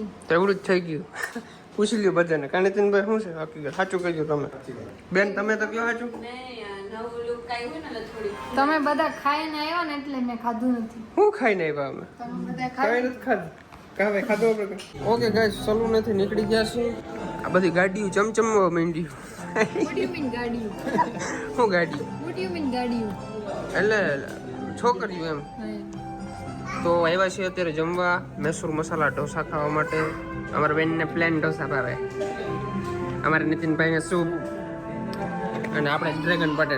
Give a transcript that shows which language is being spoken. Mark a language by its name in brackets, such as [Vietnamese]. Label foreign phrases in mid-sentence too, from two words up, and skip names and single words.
[Gujarati] તો એવડું જ થઈ ગયું પૂછી લ્યો બધાને કારણ નીતિનભાઈ શું છે હકીકત સાચું કહેજો તમે બેન તમે તો કયો સાચું નવું લુક આવ્યું ને એટલે થોડી તમે બધા ખાઈને આવ્યા ને એટલે મેં ખાધું નથી શું ખાઈને આવ્યા અમે તમે બધા કઈ નથી ખાધું કાંઈ ખાધો આપણે [English] okay guys [Gujarati] સલૂન નથી નીકળી ગયા છીએ આ બધી ગાડીઓ ચમચમવા માંડી [English] What do you mean [Gujarati] ગાડીઓ શું ગાડી [English] What do you mean [Gujarati] ગાડીઓ એટલે છોકરીઓ એમ તો આવ્યા છીએ અત્યારે જમવા મૈસૂર મસાલા ઢોસા ખાવા માટે અમારા બેનને પ્લેન ઢોસા ભાવે અમારા નીતિનભાઈને સૂપ અને આપણે ડ્રેગન બટેટા